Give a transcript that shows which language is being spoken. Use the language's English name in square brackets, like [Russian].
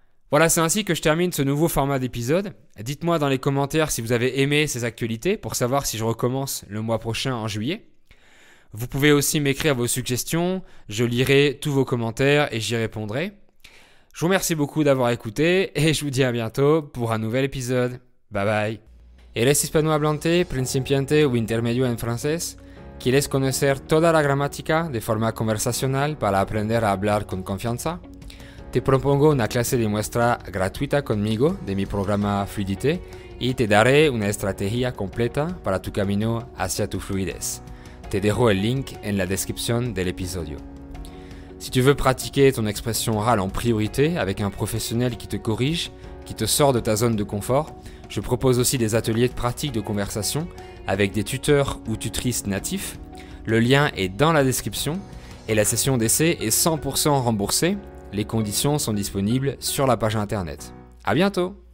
[French] Voilà, c'est ainsi que je termine ce nouveau format d'épisode. Dites-moi dans les commentaires si vous avez aimé ces actualités pour savoir si je recommence le mois prochain en juillet. Vous pouvez aussi m'écrire vos suggestions, je lirai tous vos commentaires et j'y répondrai. Je vous remercie beaucoup d'avoir écouté et je vous dis à bientôt pour un nouvel épisode. Bye bye. [Spanish] ¿Eres hispanohablante, principiante o intermedio en francés? ¿Quieres conocer toda la gramática de forma conversacional para aprender a hablar con confianza? Te propongo una clase de muestra gratuita conmigo de mi programa Fluidité y te daré una estrategia completa para tu camino hacia tu fluidez. Te dejo el link en la descripción del episodio. [French] Si tu veux pratiquer ton expression orale en priorité avec un professionnel qui te corrige, qui te sort de ta zone de confort, je propose aussi des ateliers de pratique de conversation avec des tuteurs ou tutrices natifs. Le lien est dans la description et la session d'essai est 100% remboursée. Les conditions sont disponibles sur la page internet. À bientôt!